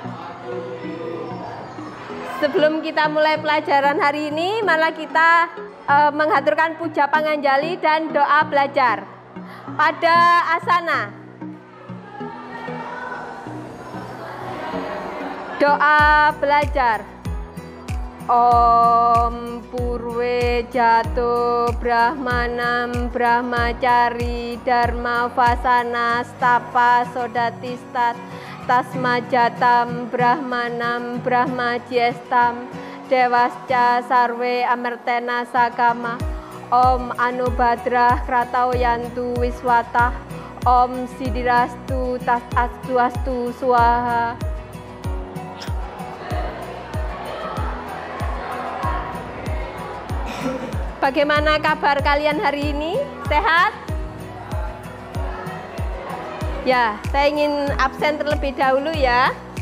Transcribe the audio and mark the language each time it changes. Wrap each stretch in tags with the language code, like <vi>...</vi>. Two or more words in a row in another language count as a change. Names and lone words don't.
<id>Sebelum kita mulai pelajaran hari ini, malah kita menghaturkan puja panganjali dan doa belajar. Pada asana. Doa belajar.</id> <sa>Om Purwe Jato Brahmanam Brahmacari Dharma Vasana Stapa Sodatistat Tasma Jatam Brahmanam Brahmajiestam Dewasca Sarwe Amertena Sakama. Om Anubhadrah Kratau Yantu Wiswatah. Om Sidirastu Tas Astu Swaha.</sa> <id>Bagaimana kabar kalian hari ini? Sehat? Ya, saya ingin absen terlebih dahulu ya.</id>